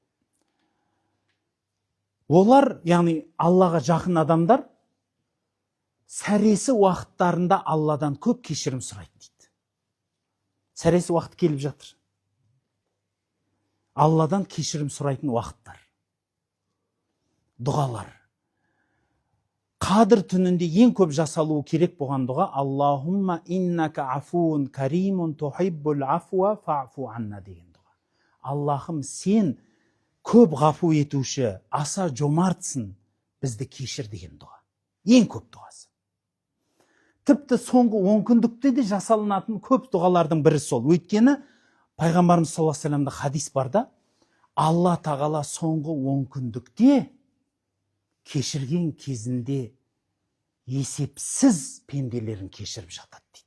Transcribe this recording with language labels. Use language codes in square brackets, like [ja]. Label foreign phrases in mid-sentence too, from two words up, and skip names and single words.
[kk] Олар, яғни Аллаға жақын адамдар, сәресі уақыттарында Алладан көп кешірім сұрайды дейді. Сәресі уақыт келіп жатыр. Алладан кешірім сұрайтын уақыттар. Дұғалар. Қадір түнінде ең көп жасалуы керек болған дұға [ar] اللهم إنك عفو كريم تحب العفو فاعف عنا [kk] деген дұға. Аллахым, сен көп ғафу етуші, аса жомартсың, бізді кешір деген дұға. Ең көп дұғасы. Тіпті соңғы 10 күндікте де жасалынатын көп дұғалардың бірі сол. Өйткені Пайғамбарымыз [ar] صلى الله عليه وسلم [kk] хадис барда, Алла тағала соңғы 10 күндікте кешірген кезінде есепсіз пенделерін кешіріп жатады дейді.